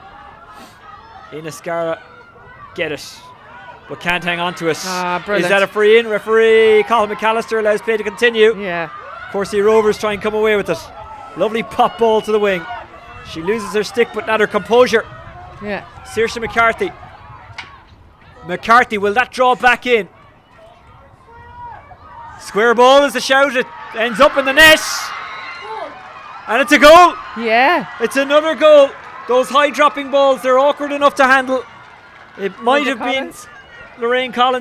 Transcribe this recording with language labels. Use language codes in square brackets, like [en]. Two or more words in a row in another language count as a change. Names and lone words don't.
[en] Inniscarra get it, but can't hang on to it. Brilliant. Is that a free in? Referee Colin McAllister allows play to continue. Yeah. Courcey Rovers try and come away with it. Lovely pop ball to the wing. She loses her stick but not her composure. Yeah. Saoirse McCarthy. McCarthy, will that draw back in? Square ball is the shout. It ends up in the net. And it's a goal. Yeah. It's another goal. Those high dropping balls, they're awkward enough to handle. It might Linda have Collins. been Lorraine Collins.